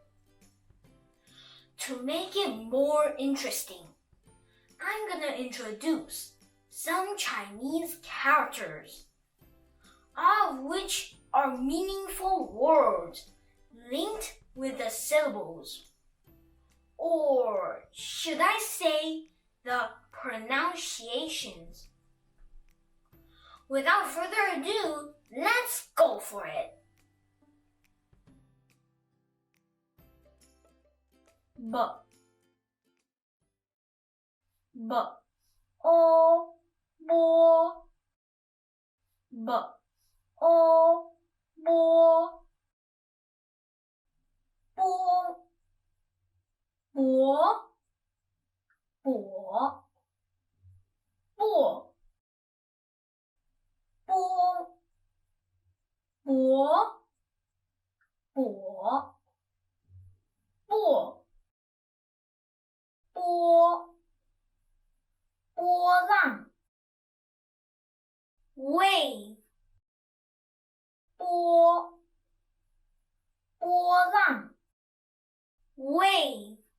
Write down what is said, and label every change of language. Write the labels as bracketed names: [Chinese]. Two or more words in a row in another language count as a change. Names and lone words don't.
[English] To make it more interesting, I'm gonna introduce some Chinese characters, all of which are meaningful words linked with the syllables. Or should I say the pronunciations? Without further ado, let's go for it. B, B, O, bo, B, O, bo, bo, bo, bo, bo, bo, bo, bo, bo, [Chinese] 波，波浪 wave， 波，波浪 wave，